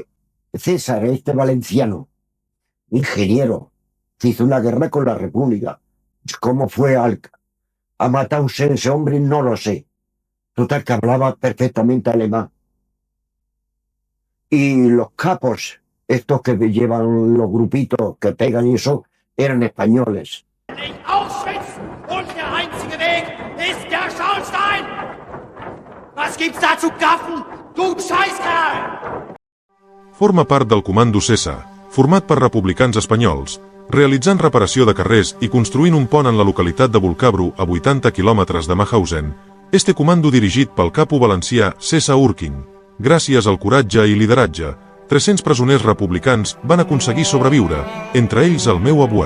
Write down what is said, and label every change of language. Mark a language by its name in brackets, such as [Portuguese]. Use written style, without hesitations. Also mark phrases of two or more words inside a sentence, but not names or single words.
[Spanish] César, este valenciano, ingeniero, que hizo una guerra con la República. ¿Cómo fue a Mauthausen ese hombre? No lo sé. Total, que hablaba perfectamente alemán. Y los capos, estos que llevan los grupitos que pegan y eso, eran españoles. [German] Auschwitz und der einzige Weg ist der Schornstein! Was gibt's da zu gaffen, du Scheißkerl? [Catalan] Forma part del Comando César, format per republicans espanyols, realitzant reparació de carrers i construint un pont en la localitat de Volcabro a 80 quilòmetres de Mauthausen. Este comando dirigit pel capo valencià César Urquing. Gràcies al coratge i lideratge, 300 presoners republicans van aconseguir sobreviure, entre ells el meu abuel.